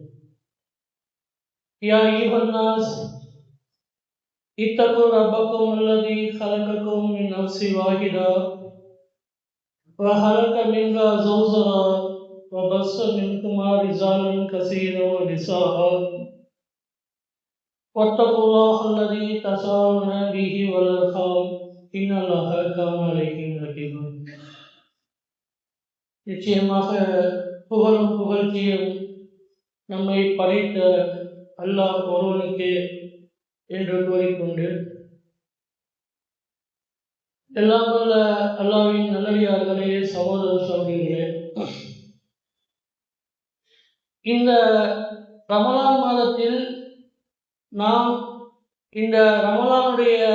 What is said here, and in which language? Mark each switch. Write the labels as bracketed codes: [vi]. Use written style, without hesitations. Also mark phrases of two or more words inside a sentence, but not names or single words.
[ar] يا أيها الناس اتقوا ربكم الذي خلقكم من نفس واحدة وخلق منها زوجها وبث منهما رجالا كثيرا ونساء واتقوا الله الذي تساءلون به والأرحام إن الله كان عليكم رقيبا. [ta] நிச்சயமாக புகழும் புகழ்ச்சியும் நம்மை படைத்த அல்லாஹ் ஒருவனுக்கு என்று கூறிக்கொண்டு, எல்லாம் வல்ல அல்லாஹ்வின் நல்லடியார்களே, சகோதர சகோதரிகளே, இந்த ரமலான் மாதத்தில் நாம் இந்த ரமலானுடைய